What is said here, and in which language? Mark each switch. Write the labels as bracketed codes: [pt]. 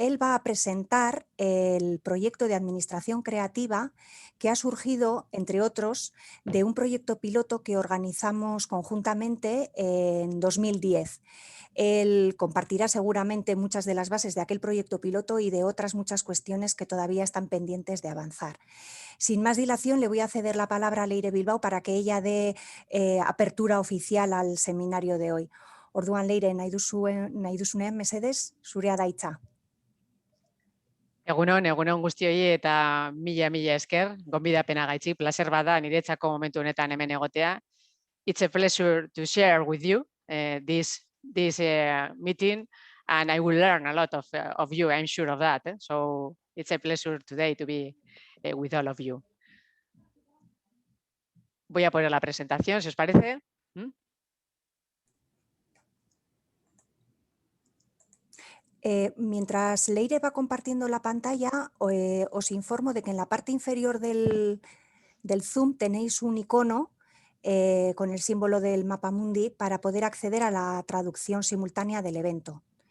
[es] Él va a presentar el proyecto de administración creativa que ha surgido, entre otros, de un proyecto piloto que organizamos conjuntamente en 2010. Él compartirá seguramente muchas de las bases de aquel proyecto piloto y de otras muchas cuestiones que todavía están pendientes de avanzar. Sin más dilación, le voy a ceder la palabra a Leire Bilbao para que ella dé apertura oficial al seminario de hoy. [eu] Orduan, Leire, nahi duzunean, mesedez, zurea da hitza. Egunon guztioi eta mila esker, gonbidapena gaitzi, placer bada niretzako momentu honetan hemen egotea. [en] It's a pleasure to share with you this meeting, and I will learn a lot of you, I'm sure of that. So it's a pleasure today to be with all of you. [es] Voy a poner la presentación, si os parece. Mientras Leire va compartiendo la pantalla, os informo de que en la parte inferior del Zoom tenéis un icono con el símbolo del mapamundi para poder acceder a la traducción simultánea del evento.